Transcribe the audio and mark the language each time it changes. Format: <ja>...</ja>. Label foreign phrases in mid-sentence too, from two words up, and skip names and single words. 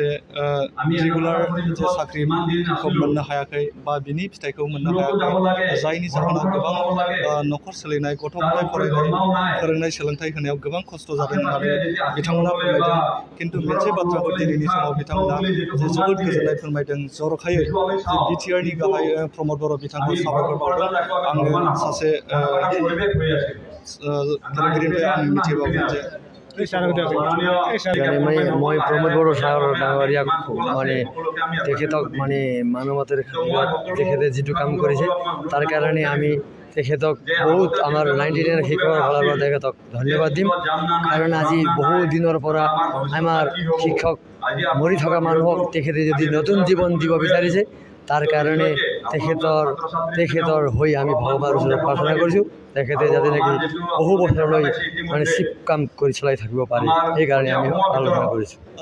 <brx>रेगुलार जे साख्रिखौ मोननो हायाखै बा बिनि फिथाइखौ मोननो हायाखै जायनि जाहोनाव गोबां न'खर सोलिनाय गथ' गथाय फोरोंनाय सोलोंथाइ होनायाव गोबां खस्थ' जादों होननानै बिथांमोना फोरमायदों खिन्थु मोनसे बाथ्राखौ दिनैनि समाव बिथांमोना जोबोद गोजोननाय फोरमायदों जर'खायै जे बिटिआरनि गाहाय प्रमद बर' बिथांखौ साबायखर बावदों आङो सासे फोरोंगिरिनिफ्राय आं मिथिबावदों जे</brx> <as>মই প্রমোদ বড়ো সাগর ডাঙরিয়া মানে তেখেতক মানে মানৱতাৰ তেখেতে যিটো কাম কৰিছে তাৰ কাৰণে আমি তেখেতক বহুত আমাৰ 99 শিক্ষকৰ ফালৰ পৰা তেখেতক ধন্যবাদ দিম কাৰণ আজি বহু দিনৰ পৰা আমাৰ শিক্ষক মৰি থকা মানুহক তেখেতে যদি নতুন জীৱন দিব বিচাৰিছে তাৰ কাৰণে তেখেতৰ হৈ আমি ভগৱানৰ ওচৰত প্ৰাৰ্থনা কৰিছোঁ তেখেতে যাতে নেকি বহু বছৰলৈ মানে চিপ কাম কৰি চলাই থাকিব পাৰে সেইকাৰণে আমি আলোচনা কৰিছোঁ</as>